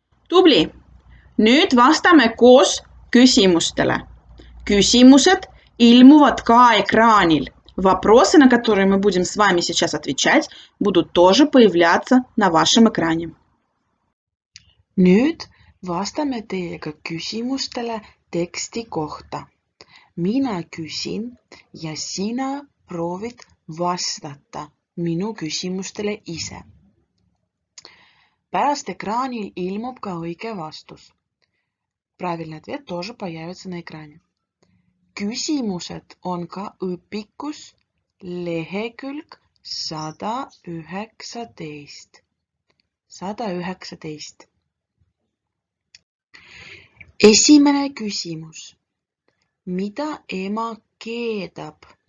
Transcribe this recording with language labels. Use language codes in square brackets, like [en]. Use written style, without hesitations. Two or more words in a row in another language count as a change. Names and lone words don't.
[et] Tubli! Nüüd vastame koos küsimustele. Küsimused ilmuvad ka экранil. [ru] Вопросы, на которые мы будем с вами сейчас отвечать, будут тоже появляться на вашем экране. [et] Nüüd vastame teiega küsimustele teksti kohta. Mina küsin ja sina proovid vastata minu küsimustele ise. Pärast экранil ilmub ka õige vastus. [ru] Правильный ответ тоже появится на экране. [et] Küsimused on ka õpikus lehekülg 119. 119. Esimene küsimus. Mida ema keedab?